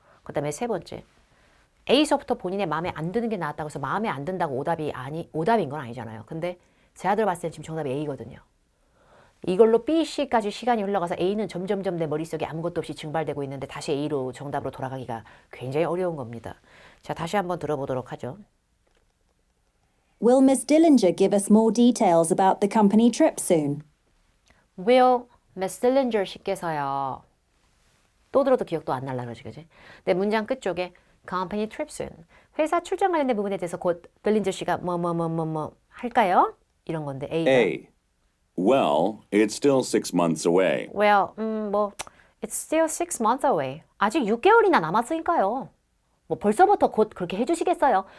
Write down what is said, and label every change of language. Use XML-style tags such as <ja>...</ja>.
<ko>그 다음에 세 번째, A서부터 본인의 마음에 안 드는 게 나왔다고 해서 마음에 안 든다고 오답인 건 아니잖아요. 근데 제 아들 봤을 땐 지금 정답이 A거든요. 이걸로 B, C까지 시간이 흘러가서 A는 점점점 내 머릿속에 아무것도 없이 증발되고 있는데 다시 A로 정답으로 돌아가기가 굉장히 어려운 겁니다. 자, 다시 한번 들어보도록 하죠.</ko> <en>Will Miss Dillinger give us more details about the company trip soon? Will Miss Dillinger</en> <ko>씨께서요. 또 들어도 기억도 안 날라 그러지, 그지? 근데 문장 끝쪽에</ko> <en>company trip soon.</en> <ko>회사 출장 관련된 부분에 대해서 곧 Dillinger 씨가 뭐 할까요? 이런 건데 A가</ko> <en>A. Well, it's still 6 months away. Well, it's still 6 months away.</en> <ko>아직 6개월이나 남았으니까요. 뭐 벌써부터 곧 그렇게 해주시겠어요.</ko>